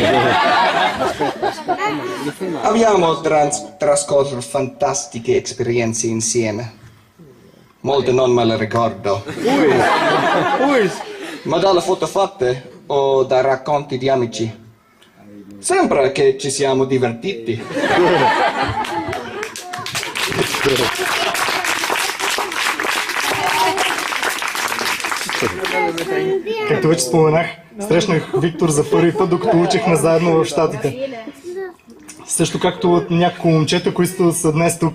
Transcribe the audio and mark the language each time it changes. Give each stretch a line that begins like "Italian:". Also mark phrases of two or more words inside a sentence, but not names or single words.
Italian: Abbiamo trascorso fantastiche esperienze insieme. Molte non me le ricordo. Ma dalle foto fatte o dai racconti di amici sembra che ci siamo divertiti.
Bulgarian: Както вече споменах, срещнах Виктор за първи път, докато учихме заедно в Щатите. Също както от няколко момчета, които са днес тук.